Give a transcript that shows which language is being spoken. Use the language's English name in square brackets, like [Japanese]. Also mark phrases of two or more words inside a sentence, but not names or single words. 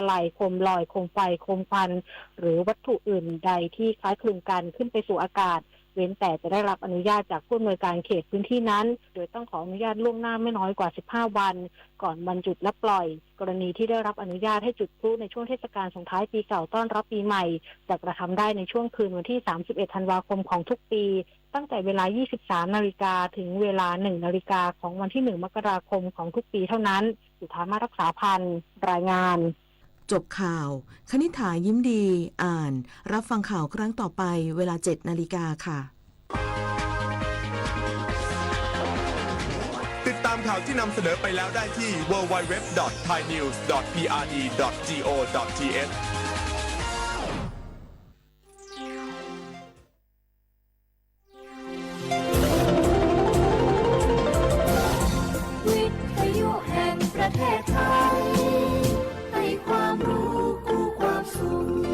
[Thai] ไลโคมลอยโคมไฟโคมควันหรือวัตถุอื่นใดที่คล้ายคลึงกันขึ้นไปสู่อากาศเว้นแต่จะได้รับอนุญาตจากผู้อำนวยการเขตพื้นที่นั้นโดยต้องขออนุญาตล่วงหน้าไม่น้อยกว่า15วันก่อนวันจุดและปล่อยกรณีที่ได้รับอนุญาตให้จุดพลุในช่วงเทศกาลส่งท้ายปีเก่าต้อนรับปีใหม่จะกระทำได้ในช่วงคืนวันที่31ธันวาคมของทุกปีตั้งแต่เวลา 23 นาฬิกาถึงเวลา 1 นาฬิกาของวันที่ 1 มกราคมของทุกปีเท่านั้นสุธามารักษาพันธ์รายงาน จบข่าวคณิษฐายิ้มดีอ่านรับฟังข่าวครั้งต่อไปเวลา 7 นาฬิกาค่ะ ติดตามข่าวที่นำเสนอไปแล้วได้ที่ www.thainews.prd.go.th วิทยุแห่งประเทศไทยให้ความรู้คู่ความสุข